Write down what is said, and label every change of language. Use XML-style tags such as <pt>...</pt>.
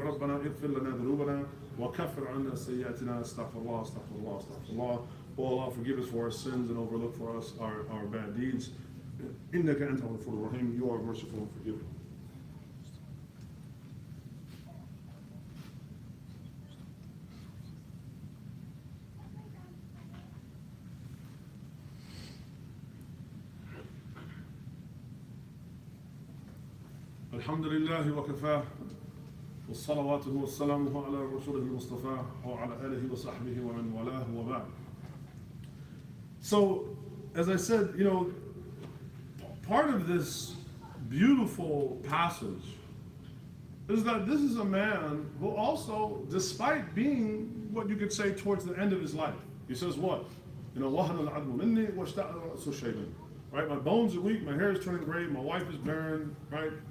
<ar>رَبَّنَا اغْفِرْ لَنَا ذُنُوبَنَا وَكَفِّرْ عَنَّا سَيِّئَاتِنَا astaghfirullah, astaghfirullah, astaghfirullah.</ar> <en>Oh Allah, forgive us for our sins and overlook for us our bad deeds.</en> <ar>إِنَّكَ أَنْتَ الْغَفُورُ الرَّحِيمُ.</ar> <en>You are merciful and forgiving.</en> <ar>الحمد لله وكفاه والصلوات والسلام على رسوله المصطفى وعلى آله وصحبه ومن والاه وبعد.</ar> <en>So, as I said, part of this beautiful passage is that this is a man who also, despite being what you could say towards the end of his life, he says what? Right? My bones are weak, my hair is turning gray, my wife is barren, right?</en>